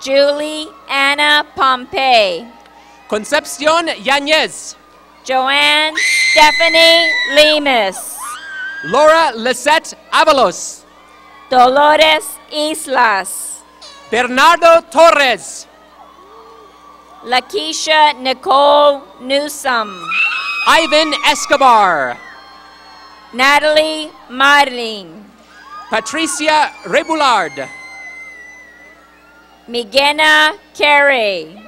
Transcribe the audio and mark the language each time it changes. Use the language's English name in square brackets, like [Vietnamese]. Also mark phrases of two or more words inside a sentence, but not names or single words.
[English] Julie Anna Pompey. Concepcion Yanez. Joanne Stephanie Lemus. Laura Lisette Avalos. Dolores Islas. Bernardo Torres. Lakeisha Nicole Newsome. Ivan Escobar. Natalie Marlin. Patricia Rebullard. Migena Carey.